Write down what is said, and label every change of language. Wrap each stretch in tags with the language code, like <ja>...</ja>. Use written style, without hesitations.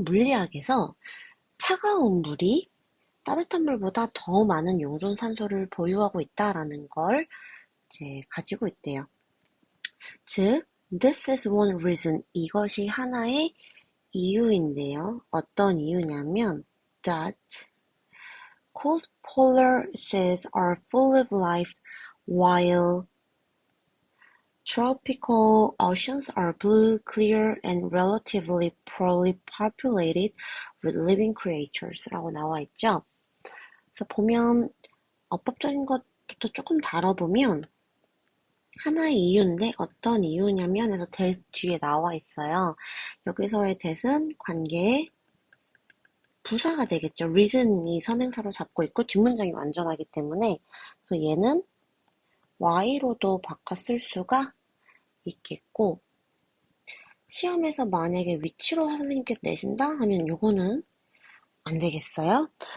<ko>물리학에서 차가운 물이 따뜻한 물보다 더 많은 용존 산소를 보유하고 있다라는 걸 이제 가지고 있대요.</ko> <en>즉, this is one reason.</en> <ko>이것이 하나의 이유인데요. 어떤 이유냐면</ko> <en>that cold polar seas are full of life while tropical oceans are blue, clear, and relatively poorly populated with living creatures</en> <ko>라고 나와 있죠. 그래서 보면 어법적인 것부터 조금 다뤄보면 하나의 이유인데 어떤 이유냐면 해서 that 뒤에 나와 있어요. 여기서의 that은 관계의 부사가 되겠죠. reason이 선행사로 잡고 있고 뒷문장이 완전하기 때문에 그래서 얘는 why로도 바꿔 쓸 수가 있겠고 시험에서 만약에 위치로 선생님께서 내신다 하면 요거는 안 되겠어요.</ko>